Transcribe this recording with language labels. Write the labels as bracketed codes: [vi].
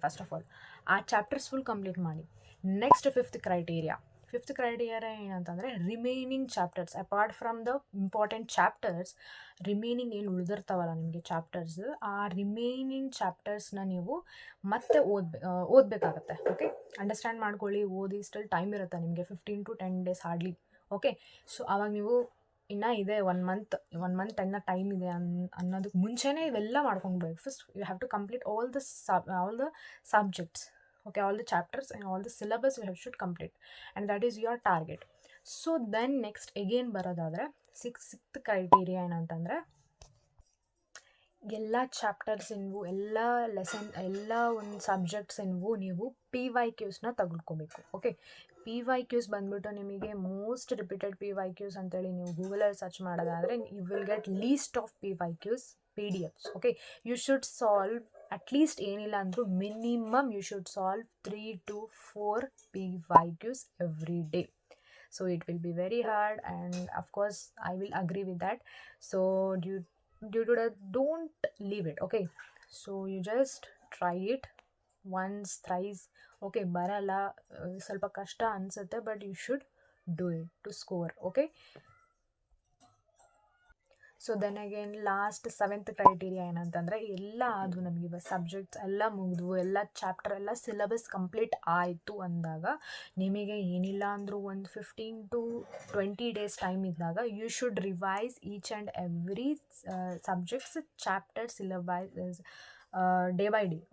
[en] first of all [kn] ಆ chapters full complete ಮಾಡಿ. Next fifth criteria ಏನಂತಂದರೆ remaining chapters [en] apart from the important chapters, [kn] remaining ಏನು ಉಳಿದಿರ್ತಾವಲ್ಲ ನಿಮಗೆ chapters, ಆ ರಿಮೈನಿಂಗ್ ಚಾಪ್ಟರ್ಸ್ನ ನೀವು ಮತ್ತೆ ಓದಬೇಕಾಗತ್ತೆ. ಓಕೆ, ಅಂಡರ್ಸ್ಟ್ಯಾಂಡ್ ಮಾಡ್ಕೊಳ್ಳಿ, ಓದಿ. ಸ್ಟಿಲ್ ಟೈಮ್ ಇರುತ್ತೆ ನಿಮಗೆ 15 to 10 days hardly. Okay, so ಆವಾಗ ನೀವು ಇನ್ನೂ ಇದೆ 1 month ಇನ್ನೂ ಟೈಮ್ ಇದೆ ಅನ್ನೋದಕ್ಕೆ ಮುಂಚೆನೇ ಇವೆಲ್ಲ ಮಾಡ್ಕೊಂಡ್ಬೇಕು. [en] First you have to complete all the subjects. Okay, all the chapters and all the syllabus you should complete, and that is your target. So then next again [kn] ಬರೋದಾದರೆ ಸಿಕ್ಸ್ತ್ ಕ್ರೈಟೀರಿಯಾ ಏನಂತಂದರೆ ಎಲ್ಲ ಚಾಪ್ಟರ್ಸಿನ್ವು, ಎಲ್ಲ lesson, ಎಲ್ಲ ಒಂದು ಸಬ್ಜೆಕ್ಟ್ಸಿನ್ವು ನೀವು PYQsನ ತೆಗೆದುಕೋಬೇಕು. Okay, PYQs ಬಂದುಬಿಟ್ಟು ನಿಮಗೆ most repeated PYQs ಅಂತೇಳಿ ನೀವು ಗೂಗಲಲ್ಲಿ ಸರ್ಚ್ ಮಾಡೋದಾದರೆ [en] You will get list of PYQs PDFs. Okay, you should solve at least [kn] ಏನಿಲ್ಲ ಅಂದರೂ [en] Minimum you should solve 3 to 4 PYQs every day. So it will be very hard, and of course I will agree with that. So due to that, don't leave it. Okay, so you just try it once, thrice. Okay, [kn] ಬರಲ್ಲ, ಸ್ವಲ್ಪ ಕಷ್ಟ ಅನಿಸುತ್ತೆ, [en] But you should do it to score. [kn] Okay, [en] so then again [kn] last 7th criteria ಏನಂತಂದರೆ ಎಲ್ಲ ಅದು ನಮಗೆ ಇವಾಗ subjects ಎಲ್ಲ ಮುಗಿದ್ವು, ಎಲ್ಲ ಚಾಪ್ಟರ್ ಎಲ್ಲ ಸಿಲೆಬಸ್ ಕಂಪ್ಲೀಟ್ ಆಯಿತು ಅಂದಾಗ ನಿಮಗೆ ಏನಿಲ್ಲ ಅಂದರೂ ಒಂದು 15 to 20 days ಟೈಮ್ ಇದ್ದಾಗ [en] You should revise each and every subjects chapter syllabus day by day.